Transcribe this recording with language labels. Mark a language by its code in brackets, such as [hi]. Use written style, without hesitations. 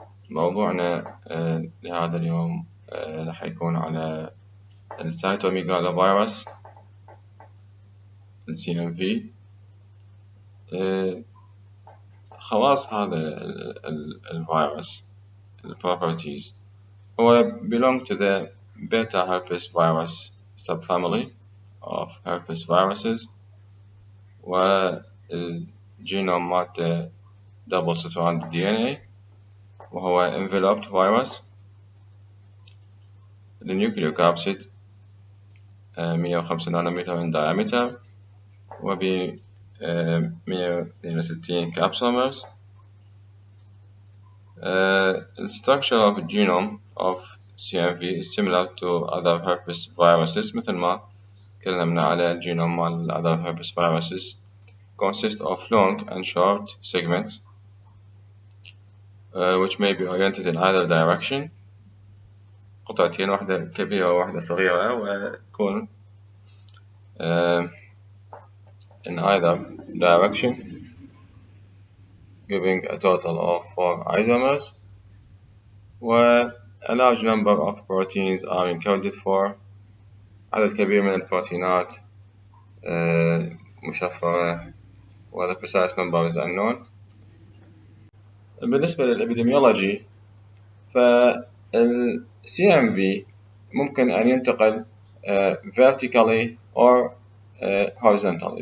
[ar] موضوعنا لهذا اليوم راح يكون على السيتوميجالو فيروس CMV. خواص هذا الفيروس [en] properties [ar] هو [en] belong to the beta herpes virus subfamily of herpes viruses، [ar] والجينوم مالته [en] double stranded DNA، [ar] وهو [en] enveloped virus. [ar] النيوكليوكابسيد 105 نانومتر [en] in diameter [ar] وب 162 كابسولمرز. [en] The structure of the genome of CMV is similar to other herpes viruses، [ar] مثل ما تكلمنا على الجينوم مال [en] other herpes viruses consist of long and short segments which may be oriented in either direction. [ar] قطعتين، واحدة كبيرة وواحدة صغيرة، وتكون [en] in either direction, giving a total of 4 isomers. A large number of proteins are encoded for. [ar] عدد كبير من البروتينات مشفرة، ولا [en] precise number is unknown. [ar] بالنسبة للإبيديميولوجي، فال CMV ممكن أن ينتقل [en] vertically or horizontally.